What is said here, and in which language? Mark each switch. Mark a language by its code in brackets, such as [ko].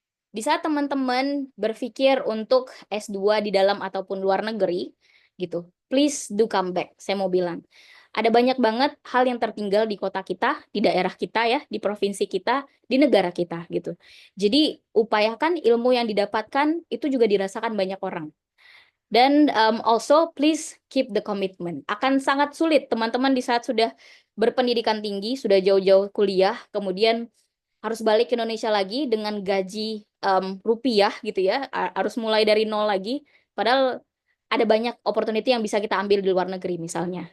[id] Di saat teman-teman berpikir untuk S2 di dalam ataupun luar negeri, gitu, [en] please do come back. [id] Saya mau bilang, ada banyak banget hal yang tertinggal di kota kita, di daerah kita ya, di provinsi kita, di negara kita, gitu. Jadi upayakan ilmu yang didapatkan itu juga dirasakan banyak orang. [en] Dan also please keep the commitment. [id] Akan sangat sulit teman-teman di saat sudah berpendidikan tinggi, sudah jauh-jauh kuliah, kemudian harus balik ke Indonesia lagi dengan gaji rupiah gitu ya, harus mulai dari nol lagi. Padahal ada banyak opportunity yang bisa kita ambil di luar negeri misalnya.